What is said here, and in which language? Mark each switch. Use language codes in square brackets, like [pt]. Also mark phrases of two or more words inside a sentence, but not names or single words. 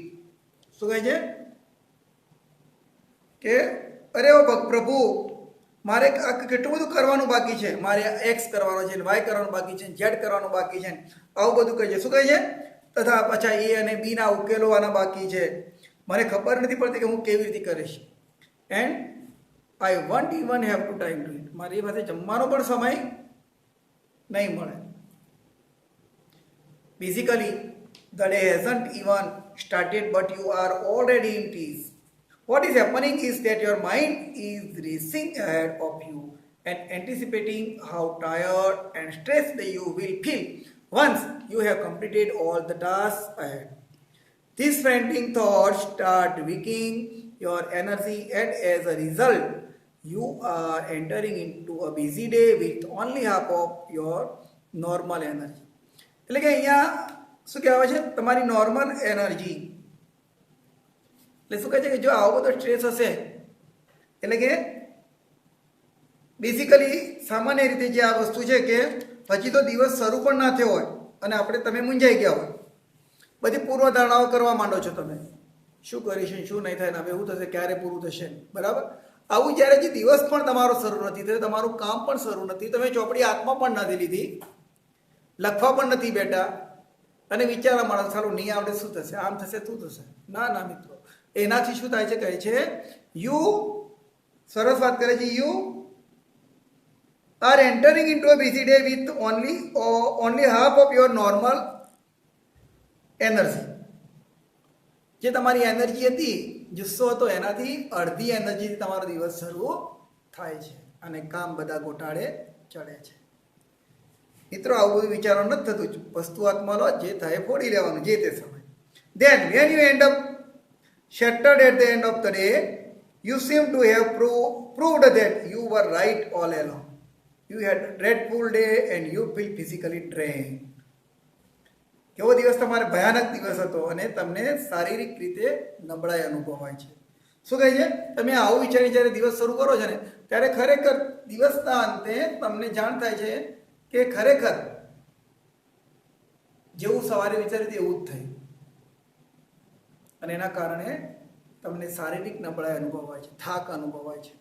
[gu] શું કહે છે કે અરે ઓ પ્રભુ, મારે કેટલું બધું કરવાનું બાકી છે, મારે એક્સ કરવાનો છે, વાય કરવાનું બાકી છે, ઝેડ કરવાનું બાકી છે, આવું બધું કહે છે. શું કહે છે? તથા પાછા એ અને બીના ઉકેલવાના બાકી છે, મને ખબર નથી પડતી કે હું કેવી રીતે કરીશ. [en] and I won't even have to time to eat, [gu] મારી પાસે જમવાનો પણ સમય નહીં મળે. [en] Basically, the day hasn't even started, but you are already in tears. What is happening is that your mind is racing ahead of you and anticipating how tired and stressed you will feel once you have completed all the tasks ahead. These frantic thoughts start weakening your energy, and as a result, you are entering into a busy day with only half of your normal energy. [gu] એટલે કે અહીંયા શું કહેવાય છે, તમારી [en] normal energy, [gu] એટલે શું કહે છે કે જો આવો બધો સ્ટ્રેસ હશે એટલે કે બેઝિકલી સામાન્ય રીતે જે આ વસ્તુ છે કે હજી તો દિવસ શરૂ પણ ના થયો હોય અને તમે મૂંઝાઈ ગયા હોય, બધી પૂર્વધારણાઓ કરવા માંડો છો, તમે શું કરીશ, શું નહીં થાય, હવે એવું થશે, ક્યારે પૂરું થશે, બરાબર. આવું જ્યારે જે દિવસ પણ તમારો શરૂ નથી થયો, તમારું કામ પણ શરૂ નથી, તમે ચોપડી હાથમાં પણ નથી લીધી, લખવા પણ નથી બેઠા અને વિચારવા માંડો સારું નહીં આવડે, શું થશે, આમ થશે, શું થશે. ના ના મિત્રો, એનાથી શું થાય છે, કહે છે યુ, સરસ વાત કરે છે, [en] you are entering into a busy day with only half of your normal energy. [gu] જે તમારી એનર્જી હતી, જુસ્સો હતો, એનાથી અડધી એનર્જીથી તમારો દિવસ શરૂ થાય છે અને કામ બધા ગોટાળે ચડે છે. મિત્રો આવું બધું વિચારો નથી થતું, વસ્તુ હાથમાં લો, જે થાય ફોડી લેવાનું જે તે સમય. [en] Then when you end up shattered at the end of the day, you seem to have proved that you were right all along. You had a dreadful day and you feel physically drained. [gu] કેવો દિવસ, તમારે ભયાનક દિવસ હતો અને તમને શારીરિક રીતે નબળાઈ અનુભવાય છે. શું કહે છે, તમે આવું વિચારી જ્યારે દિવસ શરૂ કરો છો ને ત્યારે ખરેખર દિવસના અંતે તમને જાણ થાય છે કે ખરેખર જેવું સવારે વિચાર્યું એવું જ થયું અને એના કારણે તમને શારીરિક નબળાઈ અનુભવાય છે, થાક અનુભવાય છે.